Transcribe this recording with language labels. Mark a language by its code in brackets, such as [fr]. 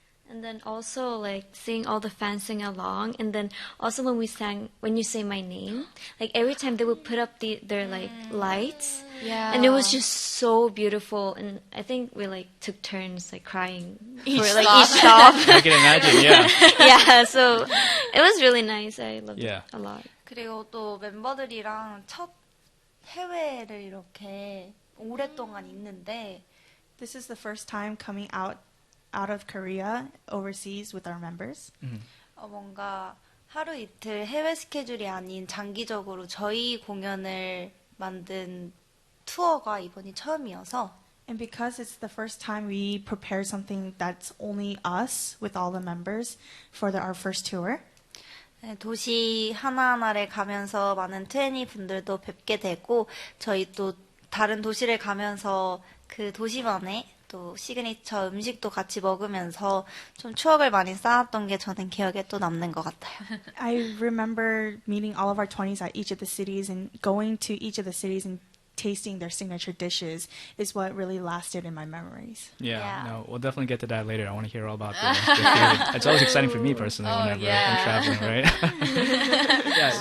[en] And then also like seeing all the fans sing along, and then also when you say my name, like every time they would put up their like lights, and it was just so beautiful. And I think we like took turns like crying for each stop. I can imagine, yeah. Yeah, so it was really nice. I loved it a lot. [ko] 그리고 또 멤버들이랑 첫 해외를 이렇게 오랫동안 있는데 [en] This is the first time coming out of Korea overseas with our members. [ko] 뭔가 하루 이틀 해외 스케줄이 아닌 장기적으로 저희 공연을 만든 투어가 이번이 처음이어서 [en] And because it's the first time we prepare something that's only us with all the members for our first tour. [ko] 네, 도시 하나하나를 가면서 많은 트웬티 분들도 뵙게 되고 저희 또 다른 도시를 가면서 그 도시만의 또 시그니처 음식도 같이 먹으면서 좀 추억을 많이 쌓았던 게 저는 기억에 또 남는 것 같아요. [en] I remember meeting all of our 20s at each of the cities and going to each of the cities and tasting their signature dishes is what really lasted in my memories. Yeah. No, we'll definitely get to that later. I want to hear all about the food. It's always exciting for me personally whenever I'm traveling, right?